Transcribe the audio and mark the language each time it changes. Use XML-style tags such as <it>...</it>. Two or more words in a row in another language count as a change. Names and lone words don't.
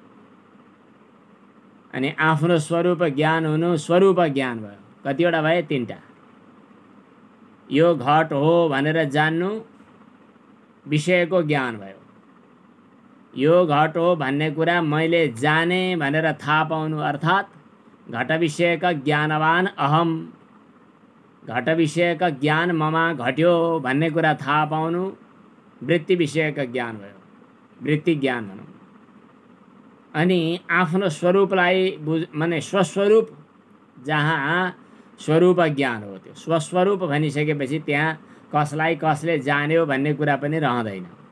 <ne>अनि आफ्नो स्वरूप ज्ञान हुनु स्वरूप ज्ञान भयो। कतिवटा भयो? तीनटा। यो घट हो भनेर जान्नु विषयको ज्ञान भयो। यो घट हो भन्ने कुरा मैले जाने भनेर थाहा पाउनु अर्थात् घट विषयका ज्ञानवान अहम, घट विषयका ज्ञान ममा घट्यो भन्ने कुरा थाहा पाउनु वृत्ति विषयका ज्ञान भयो, वृत्ति ज्ञान भनौँ। अनि आफ्नो स्वरूपलाई माने स्वस्वरूप, जहाँ स्वरूप ज्ञान हो, त्यो स्वस्वरूप भनिसकेपछि त्यहाँ कसलाई कसले जान्यो भन्ने कुरा पनि रहँदैन।</ne>